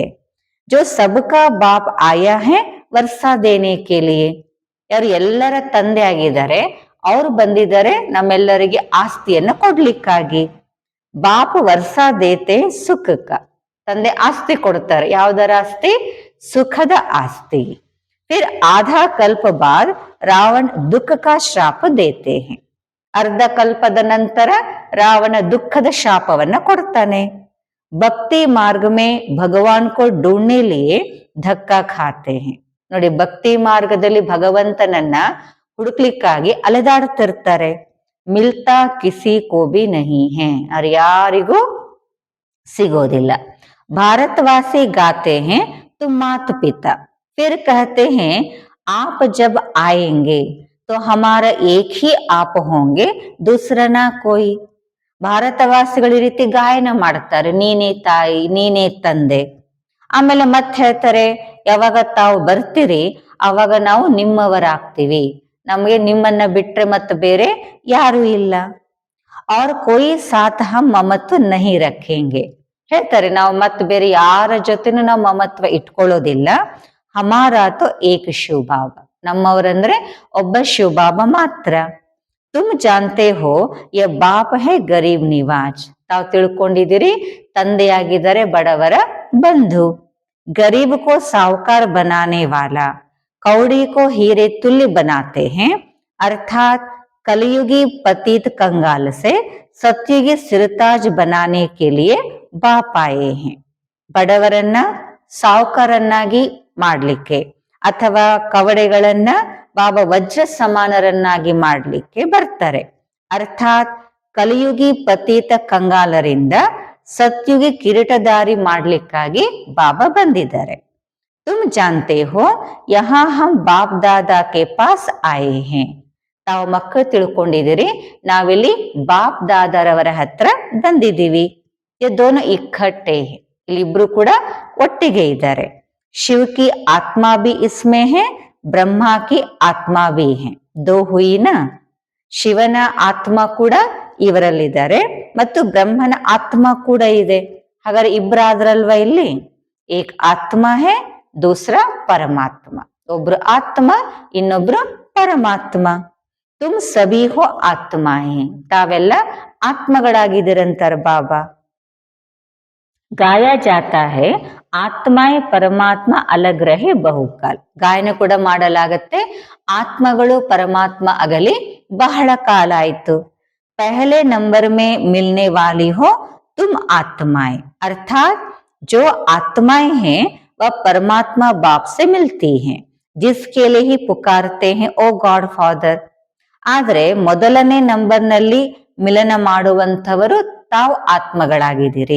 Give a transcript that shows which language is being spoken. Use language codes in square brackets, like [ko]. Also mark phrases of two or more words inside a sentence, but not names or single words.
[hi] जो सबका बाप आया है वर्षा देने के लिए, [kn] ಯಾರು ಎಲ್ಲರ ತಂದೆ ಆಗಿದ್ದಾರೆ, ಅವ್ರು ಬಂದಿದ್ದಾರೆ ನಮ್ಮೆಲ್ಲರಿಗೆ ಆಸ್ತಿಯನ್ನ ಕೊಡ್ಲಿಕ್ಕಾಗಿ. [hi] बाप वर्षा देते सुख का, [kn] ತಂದೆ ಆಸ್ತಿ ಕೊಡ್ತಾರೆ. ಯಾವ್ದರ ಆಸ್ತಿ? ಸುಖದ ಆಸ್ತಿ. [hi] फिर आधा कल्प बाद रावण दुख का श्राप देते हैं, [kn] ಅರ್ಧ ಕಲ್ಪದ ನಂತರ ರಾವಣ ದುಃಖದ ಶಾಪವನ್ನ ಕೊಡ್ತಾನೆ. [hi] भक्ति मार्ग में भगवान को ढूंढने लिए धक्का खाते हैं, [kn] ನೋಡಿ ಭಕ್ತಿ ಮಾರ್ಗದಲ್ಲಿ ಭಗವಂತನನ್ನ ಹುಡುಕ್ಲಿಕ್ಕಾಗಿ ಅಲೆದಾಡ್ತಿರ್ತಾರೆ. [hi] मिलता किसी को भी नहीं है, [kn] ಅವ್ರು ಯಾರಿಗೂ ಸಿಗೋದಿಲ್ಲ. [hi] भारतवासी गाते हैं तुम मात पिता, फिर कहते हैं आप जब आएंगे तो हमारा एक ही आप होंगे, दूसरा ना कोई. [kn] ಭಾರತವಾಸಿಗಳು ಈ ರೀತಿ ಗಾಯನ ಮಾಡ್ತಾರೆ, ನೀನೇ ತಾಯಿ ನೀನೇ ತಂದೆ. ಆಮೇಲೆ ಮತ್ತೆ ಹೇಳ್ತಾರೆ, ಯಾವಾಗ ತಾವು ಬರ್ತೀರಿ ಅವಾಗ ನಾವು ನಿಮ್ಮವರಾಗ್ತೀವಿ, ನಮಗೆ ನಿಮ್ಮನ್ನ ಬಿಟ್ರೆ ಮತ್ತೆ ಬೇರೆ ಯಾರು ಇಲ್ಲ. [hi] और कोई साथ हम ममत्व नहीं रखेंगे. [kn] ಹೇಳ್ತಾರೆ ನಾವು ಮತ್ತೆ ಬೇರೆ ಯಾರ ಜೊತೆನೂ ನಾವು ಮಮತ್ವ ಇಟ್ಕೊಳ್ಳೋದಿಲ್ಲ. [hi] हमारा तो एक शिवभाव, [kn] ನಮ್ಮವರಂದ್ರೆ ಒಬ್ಬ ಶಿವಬಾಬಾ ಮಾತ್ರ. [hi] तुम जानते हो यह बाप है गरीब निवाज़, [kn] ತಾವು ತಿಳ್ಕೊಂಡಿದ್ದೀರಿ ತಂದೆಯಾಗಿದ್ದಾರೆ ಬಡವರ ಬಂಧು. [hi] गरीब को साहूकार बनाने वाला, कौड़ी को हीरे तुल्य बनाते हैं. अर्थात कलयुगी पतित कंगाल से सत्युगी सिरताज बनाने के लिए बाप आए हैं. [kn] ಬಡವರನ್ನ ಸಾಹುಕಾರನ್ನಾಗಿ ಮಾಡ್ಲಿಕ್ಕೆ ಅಥವಾ ಕವಡೆಗಳನ್ನ ಬಾಬಾ ವಜ್ರ ಸಮಾನರನ್ನಾಗಿ ಮಾಡ್ಲಿಕ್ಕೆ ಬರ್ತಾರೆ. ಅರ್ಥಾತ್ ಕಲಿಯುಗಿ ಪತಿತ ಕಂಗಾಲರಿಂದ ಸತ್ಯುಗಿ ಕಿರೀಟಧಾರಿ ಮಾಡ್ಲಿಕ್ಕಾಗಿ ಬಾಬಾ ಬಂದಿದ್ದಾರೆ. [hi] तुम जानते हो यहाँ हम बाप दादा के पास आए हैं, [kn] ತಾವು ಮಕ್ಕಳು ತಿಳ್ಕೊಂಡಿದ್ದೀರಿ ನಾವಿಲ್ಲಿ ಬಾಪ್ ದಾದಾರವರ ಹತ್ರ ಬಂದಿದ್ದೀವಿ. [hi] ये दोनों इकट्ठे हैं, [kn] ಇಲ್ಲಿಬ್ರು ಕೂಡ ಒಟ್ಟಿಗೆ ಇದ್ದಾರೆ. [hi] शिव की आत्मा भी इसमें है, ब्रह्मा की आत्मा भी है. दो हुई ना, [kn] ಶಿವನ ಆತ್ಮ ಕೂಡ ಇವರಲ್ಲಿದ್ದಾರೆ ಮತ್ತು ಬ್ರಹ್ಮನ ಆತ್ಮ ಕೂಡ ಇದೆ. ಹಾಗಾದ್ರೆ ಇಬ್ಬರಾದ್ರಲ್ವಾ ಇಲ್ಲಿ, [hi] एक आत्मा है दूसरा परमात्मा, [kn] ಒಬ್ರು ಆತ್ಮ ಇನ್ನೊಬ್ರು ಪರಮಾತ್ಮ. [hi] तुम सभी हो आत्मा है, [kn] ತಾವೆಲ್ಲ ಆತ್ಮಗಳಾಗಿದ್ದೀರಂತಾರ ಬಾಬಾ. [hi] गाया जाता है आत्माएं परमात्मा अलग रहे बहुकाल, [kn] ಗಾಯನ ಕೂಡ ಮಾಡಲಾಗತ್ತೆ ಆತ್ಮಗಳು ಪರಮಾತ್ಮ ಅಗಲಿ ಬಹಳ ಕಾಲ ಆಯ್ತು. [hi] पहले नंबर में मिलने वाली हो तुम आत्माएं, अर्थात जो आत्माएं हैं वह परमात्मा बाप से मिलती हैं, जिसके लिए ही पुकारते हैं [en] O God Father. [kn] ಆದ್ರೆ ಮೊದಲನೇ ನಂಬರ್ನಲ್ಲಿ ಮಿಲನ ಮಾಡುವಂಥವರು ತಾವು ಆತ್ಮಗಳಾಗಿದ್ದೀರಿ.